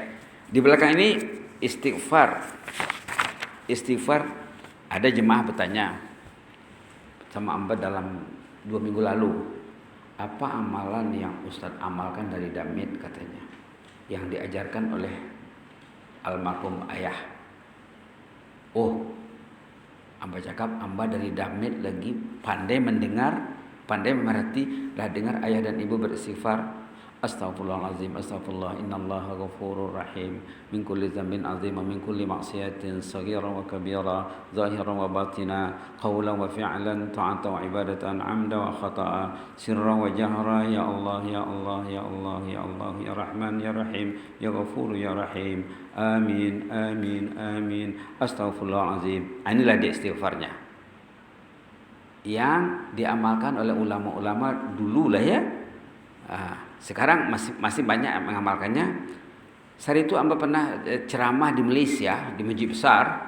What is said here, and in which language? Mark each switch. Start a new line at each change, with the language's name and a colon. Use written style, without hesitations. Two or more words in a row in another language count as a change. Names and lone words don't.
Malay: Di belakang ini istighfar. Istighfar, ada jemaah bertanya sama Amba dalam 2 minggu lalu, apa amalan yang Ustaz amalkan dari Damit katanya, yang diajarkan oleh almarhum ayah. Oh, Amba cakap, Amba dari Damit lagi pandai mendengar, pandai memerhati, dah dengar ayah dan ibu beristighfar.
Arabic: أستغفر الله العظيم, أستغفر الله، إن الله غفور رحيم, من كل ذنب عظيم، من كل معصية صغيرة وكبيرة، ظاهرا وباطنا، قولا وفعلا، طاعة وعبادة، عمدا وخطأ، سرا وجهرا، يا الله، يا الله، يا الله، يا الله، يا رحمن، يا رحيم، يا غفور، يا رحيم. آمين، آمين، آمين.
Malay: Astaghfirullahalazim. Inilah dia istighfarnya yang diamalkan oleh ulama-ulama dulu lah ya. Sekarang masih banyak yang mengamalkannya. Saat itu Amba pernah ceramah di Malaysia, di masjid besar.